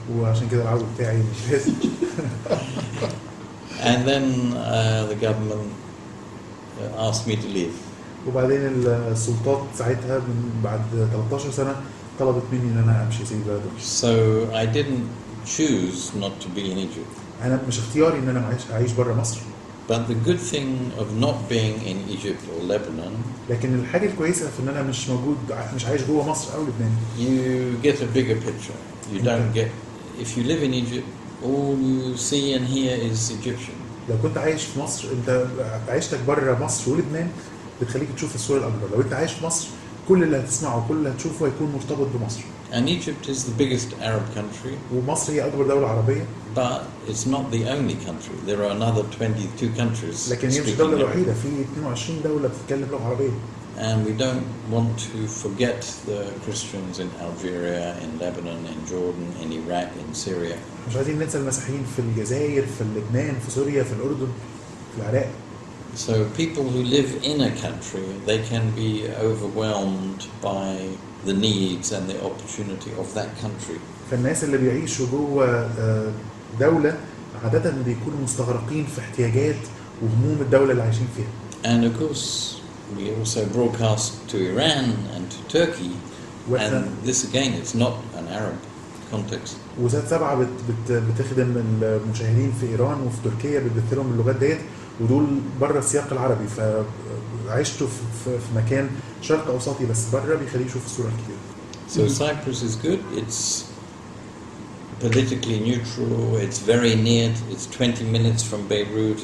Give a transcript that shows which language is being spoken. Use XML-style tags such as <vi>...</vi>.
<ar>وعشان كده العربي بتاعي مش لازم.</ar> <en>And then the government asked me to leave.</en> <ar>وبعدين السلطات ساعتها من بعد 13 سنة طلبت مني إن أنا أمشي زي البلد.</ar> <en>So I didn't choose not to be in Egypt.</en> <ar>أنا مش اختياري إن أنا أعيش برا مصر.</ar> <en>But the good thing of not being in Egypt or Lebanon.</en> <ar>لكن الحاجة الكويسة في إن أنا مش عايش جوه مصر أو لبنان.</ar> <en>You get a bigger picture. You don't get. If you live in Egypt, all you see and hear is Egyptian.</en> <ar>لو كنت عايش في مصر، أنت عيشتك برا مصر ولبنان بتخليك تشوف الصورة الأكبر. لو أنت عايش في مصر، كل اللي هتسمعه وكل اللي هتشوفه هيكون مرتبط بمصر.</ar> <en>And Egypt is the biggest Arab country.</en> <ar>ومصر هي أكبر دولة عربية.</ar> <en>But it's not the only country. There are another 22 countries.</en> <ar>لكن هي مش الدولة الوحيدة، في 22 دولة بتتكلم لغة عربية.</ar> <en>And we don't want to forget the Christians in Algeria, in Lebanon, in Jordan, in Iraq, in Syria.</en> <ar>مش عايزين ننسى المسيحيين في الجزائر، في لبنان، في سوريا، في الأردن، في العراق.</ar> <en>So people who live in a country, they can be overwhelmed by the needs and the opportunity of that country.</en> <ar>فالناس اللي بيعيشوا جوه دولة عادة بيكونوا مستغرقين في احتياجات وهموم الدولة اللي عايشين فيها.</ar> <en>And of course, we also broadcast to Iran and to Turkey. And this again, it's not an Arab context.</en> <ar>وسات 7 بتخدم المشاهدين في إيران وفي تركيا، بتبث لهم اللغات ديت، ودول بره السياق العربي، عيشته في مكان شرق اوسطي بس بره بيخليه يشوف الصوره الكبيره.</ar> <en>So Cyprus is good. It's politically neutral. It's very near. It's 20 minutes from Beirut.</en>